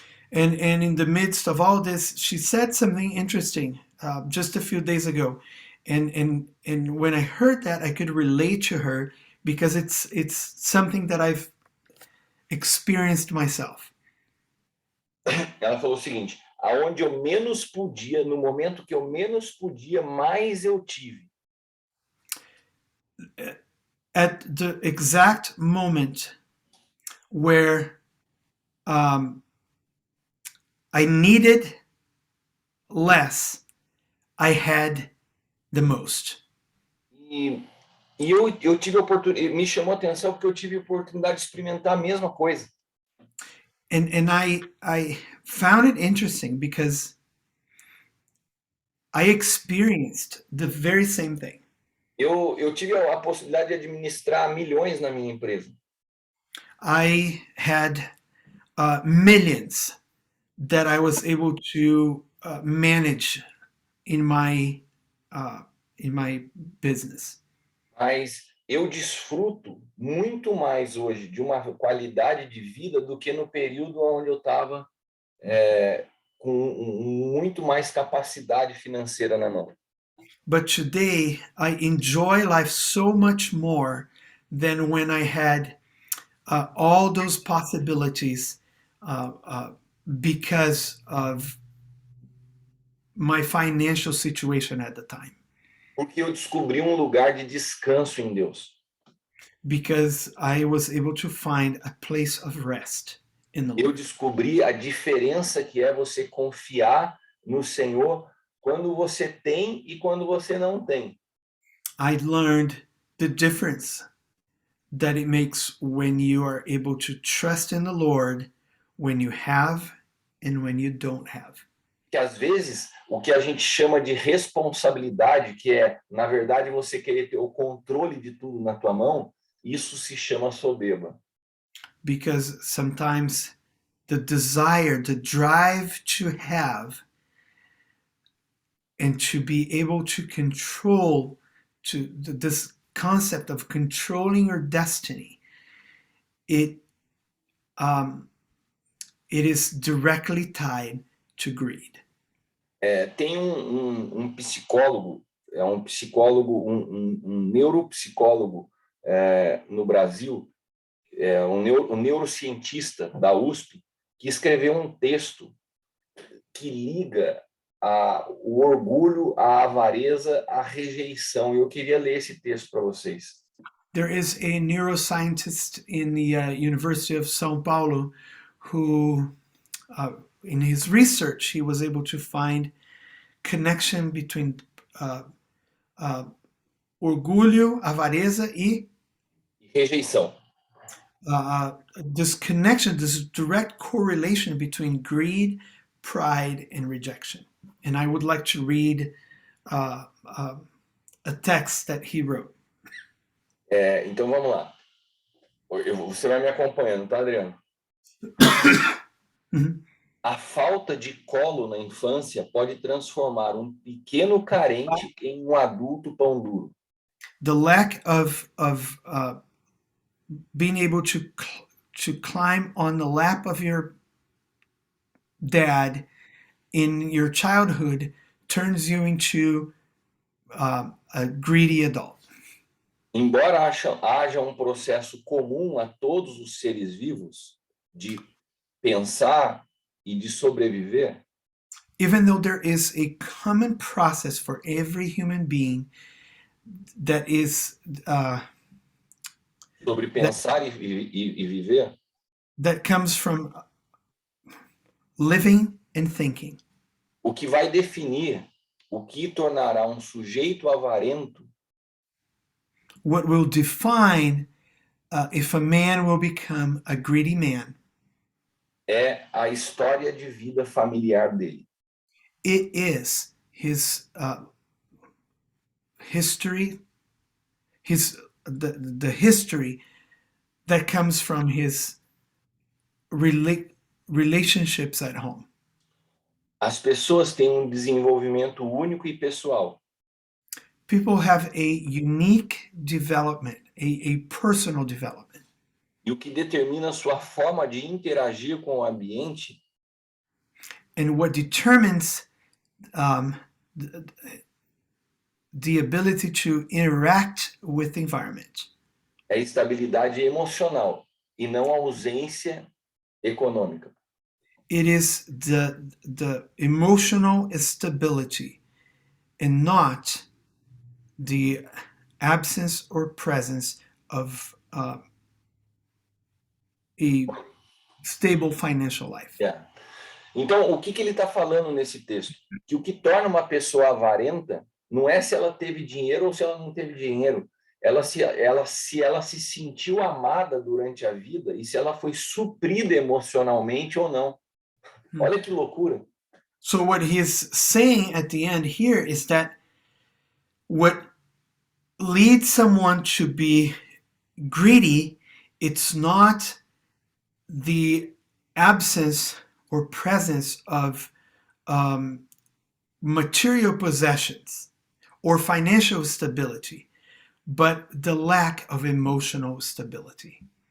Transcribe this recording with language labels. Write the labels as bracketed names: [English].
[English] And in the midst of all this, she said something interesting just a few days ago. And when I heard that, I could relate to her because it's something that I've experienced myself. [Portuguese] Ela falou o seguinte: aonde eu menos podia, no momento que eu menos podia, mais eu tive. [English] At the exact moment where I needed less, I had the most. [Portuguese] E eu tive a oportunidade, me chamou a atenção porque eu tive a oportunidade de experimentar a mesma coisa. [English] And I found it interesting because I experienced the very same thing. [Portuguese] Eu tive a possibilidade de administrar milhões na minha empresa. [English] I had millions that I was able to manage in my business. [Portuguese] Mas eu desfruto muito mais hoje de uma qualidade de vida do que no período onde eu estava com muito mais capacidade financeira na mão. [English] But today I enjoy life so much more than when I had all those possibilities because of my financial situation at the time. [Portuguese] Porque eu descobri lugar de descanso em Deus. [English] Because I was able to find a place of rest in the Lord. [Portuguese] Eu descobri a diferença que é você confiar no Senhor quando você tem e quando você não tem. [English] I learned the difference that it makes when you are able to trust in the Lord when you have and when you don't have. [Portuguese] que às vezes o que a gente chama de responsabilidade, que é, na verdade, você querer ter o controle de tudo na tua mão, isso se chama soberba. [English] Because sometimes the desire, the drive to have and to be able to control, this concept of controlling your destiny, it is directly tied to greed. [Portuguese] Tem um psicólogo, um neuropsicólogo no Brasil, um neurocientista da USP, que escreveu um texto que liga o orgulho, a avareza, a rejeição. E eu queria ler esse texto para vocês. [English] There is a neuroscientist in the University of São Paulo who, in his research, he was able to find connection between [Portuguese] orgulho, avareza, e rejeição. [English] This connection, this direct correlation between greed, pride, and rejection. And I would like to read a text that he wrote. [Portuguese] Então vamos lá. Você vai me acompanhando, tá, Adriano? A falta de colo na infância pode transformar um pequeno carente em um adulto pão duro. [English] The lack of being able to climb on the lap of your dad in your childhood turns you into a greedy adult. [Portuguese] Embora haja um processo comum a todos os seres vivos de pensar e de sobreviver, [English] even though there is a common process for every human being that is [Portuguese] sobre pensar e viver, [English] that comes from living and thinking. [Portuguese] O que vai definir o que tornará um sujeito avarento, [English] what will define if a man will become a greedy man, [Portuguese] é a história de vida familiar dele. [English] It is his history, the history that comes from his relationships at home. [Portuguese] As pessoas têm um desenvolvimento único e pessoal. [English] People have a unique development, a personal development. [Portuguese] E o que determina sua forma de interagir com o ambiente [English] and what determines the ability to interact with the environment [Portuguese] é a estabilidade emocional e não a ausência econômica. [English] It is the emotional stability and not the absence or presence of a stable financial life. [Portuguese] Então, o que ele está falando nesse texto? Que o que torna uma pessoa avarenta não é se ela teve dinheiro ou se ela não teve dinheiro. Se ela se sentiu amada durante a vida e se ela foi suprida emocionalmente ou não. Olha que loucura. [English] So what he's saying at the end here is that what leads someone to be greedy, it's not the absence or presence of material possessions or financial stability, but the lack of emotional stability.